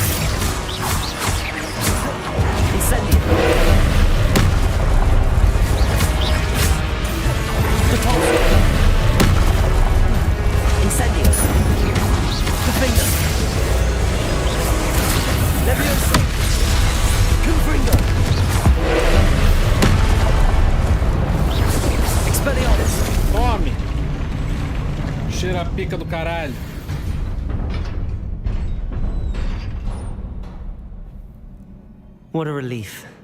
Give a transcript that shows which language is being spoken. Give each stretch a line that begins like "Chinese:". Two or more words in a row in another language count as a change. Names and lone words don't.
Latin: Incendio! Depulsor! Incendio! Defender! Levioso! Confringo! Expelliarmus!
Portuguese: Tome! Cheira a pica do caralho.
English: What a relief.